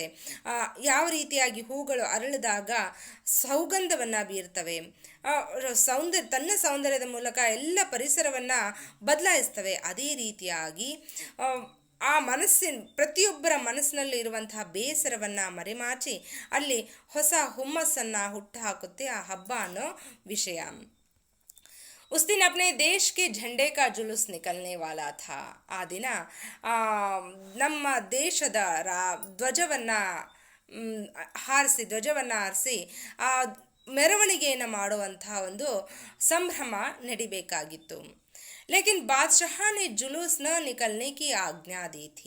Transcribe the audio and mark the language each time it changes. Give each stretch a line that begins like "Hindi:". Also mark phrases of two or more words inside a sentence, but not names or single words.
Kannada: ಯಾವ ರೀತಿಯಾಗಿ ಹೂಗಳು ಅರಳಿದಾಗ ಸೌಗಂಧವನ್ನು ಬೀರ್ತವೆ, ತನ್ನ ಸೌಂದರ್ಯದ ಮೂಲಕ ಎಲ್ಲ ಪರಿಸರವನ್ನು ಬದಲಾಯಿಸ್ತವೆ. ಅದೇ ರೀತಿಯಾಗಿ ಆ ಪ್ರತಿಯೊಬ್ಬರ ಮನಸ್ಸಿನಲ್ಲಿ ಇರುವಂತಹ ಬೇಸರವನ್ನು ಮರೆಮಾಚಿ ಅಲ್ಲಿ ಹೊಸ ಹುಮ್ಮಸ್ಸನ್ನು ಹುಟ್ಟುಹಾಕುತ್ತೆ ಆ ಹಬ್ಬ ಅನ್ನೋ ವಿಷಯ.
Hindi: उस दिन अपने देश के झंडे का जुलूस निकलने वाला था.
Kannada: ಆ ದಿನ ನಮ್ಮ ದೇಶದ ಧ್ವಜವನ್ನು ಹಾರಿಸಿ ಆ ಮೆರವಣಿಗೆಯನ್ನು ಮಾಡುವಂತಹ ಒಂದು ಸಂಭ್ರಮ ನಡಿಬೇಕಾಗಿತ್ತು.
Hindi: लेकिन बादशाह ने जुलूस न निकलने की आज्ञा दी थी.